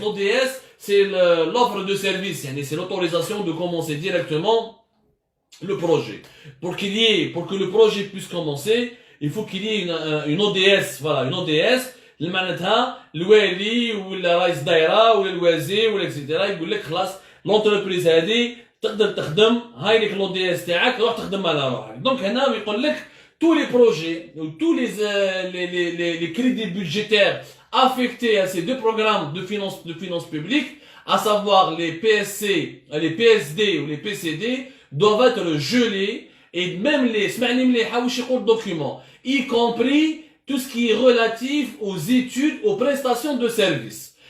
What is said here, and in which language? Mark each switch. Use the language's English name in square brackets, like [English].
[French] L'ODS, c'est l'offre de service, c'est l'autorisation de commencer directement le projet. Pour que le projet puisse commencer, il faut qu'il y ait une ODS, [Arabic] voilà, une ODS, اللي معناتها الوالي ولا رئيس دايره ولا الوزير ولا اكسيتيرا يقول لك خلاص لونتربريز هذه تقدر تخدم, هاي لك لو دي اس تاعك روح تخدم على روحك. دونك هنا يقول لك [French] tous les projets, tous les crédits budgétaires affectés à ces deux programmes de finances publiques, à savoir les PSC, les PSD ou les PCD, doivent être gelés, et même les documents, y compris tout ce qui est relatif aux études, aux prestations de services.